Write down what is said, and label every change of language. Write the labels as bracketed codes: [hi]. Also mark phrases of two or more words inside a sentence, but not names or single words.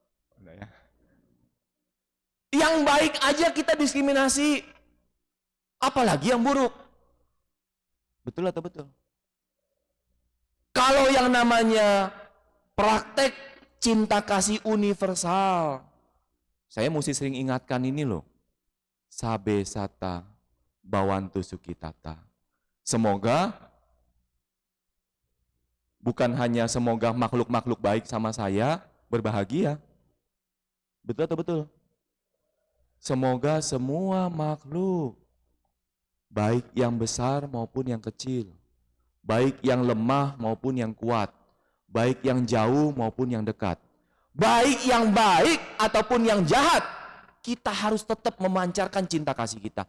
[id] Yang baik aja kita diskriminasi. Apalagi yang buruk. Betul atau betul? Kalau yang namanya praktek cinta kasih universal, saya mesti sering ingatkan ini loh. [pi] Sabe sata bawantu sukitata. [id] Semoga bukan hanya semoga makhluk-makhluk baik sama saya berbahagia. Betul atau betul? Semoga semua makhluk, baik yang besar maupun yang kecil, baik yang lemah maupun yang kuat, baik yang jauh maupun yang dekat, baik yang baik ataupun yang jahat, kita harus tetap memancarkan cinta kasih kita.